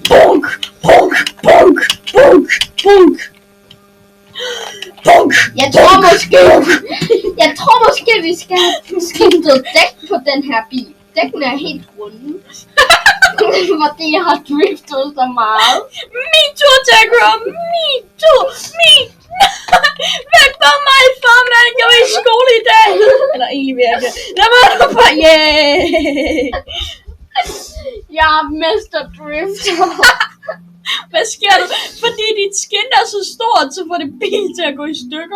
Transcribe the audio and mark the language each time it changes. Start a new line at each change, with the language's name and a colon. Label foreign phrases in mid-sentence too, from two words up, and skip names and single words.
Danish: Bunk, bunk, bunk, bunk, bunk. Bunk. Jeg tror måske, vi skal have skiftet dæk på den her bil. Dækken er helt runde. Fordi jeg har driftet så meget.
English: Me too, Tegra. Me too.
Danish: Væk fra mig, farmand. Jeg var i skole i dag. Eller egentlig vil jeg ikke. Lad mig nu bare. Yeah. Jeg er Mr. Drift. Hvad sker der? Fordi dit skin er så stort, så får det bil til at gå i stykker.